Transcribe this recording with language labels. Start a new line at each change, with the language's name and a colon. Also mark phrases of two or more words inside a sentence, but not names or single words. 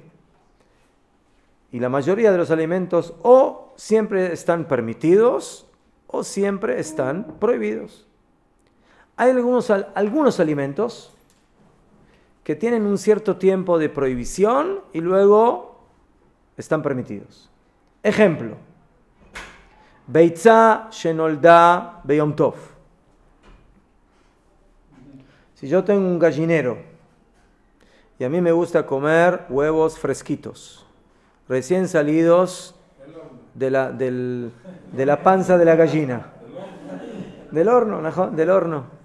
Spanish: Y la mayoría de los alimentos o siempre están permitidos o siempre están prohibidos. Hay algunos alimentos que tienen un cierto tiempo de prohibición y luego están permitidos. Ejemplo,
Hebrew: ביצה שנולדה ביום טוב.
Spanish: Si yo tengo un gallinero y a mí me gusta comer huevos fresquitos, recién salidos de la panza de la gallina, del horno.